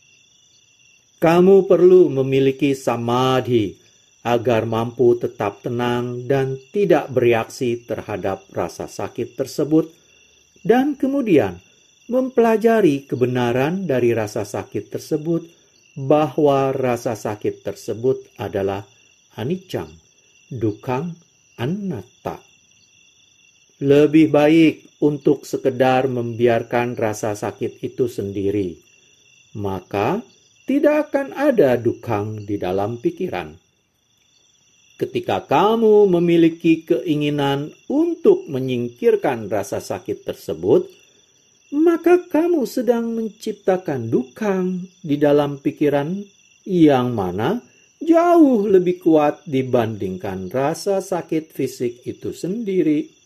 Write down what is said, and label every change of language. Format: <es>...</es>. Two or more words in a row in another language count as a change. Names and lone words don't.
<id>Kamu perlu memiliki samadhi agar mampu tetap tenang dan tidak bereaksi terhadap rasa sakit tersebut, dan kemudian mempelajari kebenaran dari rasa sakit tersebut, bahwa rasa sakit tersebut adalah</id> <pi>anicca, dukkha, anatta.</pi> <id>Lebih baik untuk sekedar membiarkan rasa sakit itu sendiri, maka tidak akan ada dukkha di dalam pikiran. Ketika kamu memiliki keinginan untuk menyingkirkan rasa sakit tersebut, maka kamu sedang menciptakan dukkha di dalam pikiran yang mana jauh lebih kuat dibandingkan rasa sakit fisik itu sendiri.</id>